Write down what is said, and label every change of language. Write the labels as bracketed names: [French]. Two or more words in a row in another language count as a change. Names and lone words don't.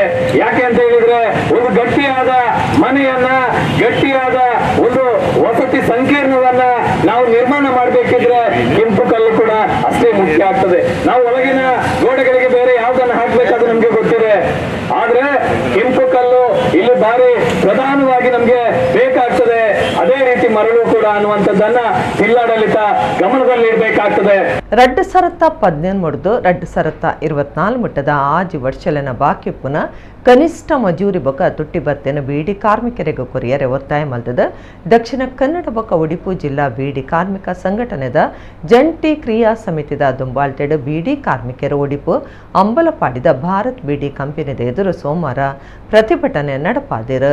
[Kannada] ಯಾಕೆ ಅಂತ ಹೇಳಿದ್ರೆ ಒಂದು ಗಟ್ಟಿಯಾದ ಮನೆಯನ್ನ, ಗಟ್ಟಿಯಾದ ಒಂದು ವಸತಿ ಸಂಕೀರ್ಣವನ್ನ ನಾವು ನಿರ್ಮಾಣ ಮಾಡಬೇಕಿದ್ರೆ ಕೆಂಪು ಕಲ್ಲು ಕೂಡ ಅಷ್ಟೇ ಮುಖ್ಯ ಆಗ್ತದೆ. ನಾವು ಒಳಗಿನ ಗೋಡೆಗಳಿಗೆ ಬೇರೆ ಯಾವ್ದನ್ನ ಹಾಕ್ಬೇಕಾದ್ರೆ ನಮ್ಗೆ ಗೊತ್ತಿದೆ, ಆದ್ರೆ ಕೆಂಪು ಕಲ್ಲು ಇಲ್ಲಿ ಬಾರಿ ಪ್ರಧಾನವಾಗಿ ನಮ್ಗೆ ಬೇಕಾಗ್ತದೆ. ಅದೇ ರೀತಿ ಮರಳು ಕೂಡ ಅನ್ನುವಂಥದ್ದನ್ನ ಜಿಲ್ಲಾಡಳಿತ ಗಮನದಲ್ಲಿಡ್ಬೇಕಾಗ್ತದೆ. [Tulu] ರಡ್ಡು ಸರತ್ತ 18 ಮುಡ್ದು ರಡ್ಡು ಸರತ್ತ 24 ಮುಟ್ಟದ ಆಜು ವರ್ಷಲನ ಬಾಕಿ ಪುನಃ ಕನಿಷ್ಠ ಮಜೂರಿ ಬೊಕ ತುಟ್ಟಿ ಬತ್ತೇನು ಬೀಡಿ ಕಾರ್ಮಿಕರಿಗೆ ಕೊರಿಯರೆ ಒತ್ತಾಯ ಮಲ್ದದ ದಕ್ಷಿಣ ಕನ್ನಡ ಬೊಕ ಉಡುಪಿ ಜಿಲ್ಲಾ ಬೀಡಿ ಕಾರ್ಮಿಕ ಸಂಘಟನೆದ ಜಂಟಿ ಕ್ರಿಯಾ ಸಮಿತಿದ ದುಂಬಾಳ್ತೆಡ್ ಬೀಡಿ ಕಾರ್ಮಿಕರು ಉಡುಪು ಅಂಬಲಪಾಡಿದ ಭಾರತ್ ಬೀಡಿ ಕಂಪನಿದ ಎದುರು ಸೋಮವಾರ ಪ್ರತಿಭಟನೆ ನಡಪಾದಿರು.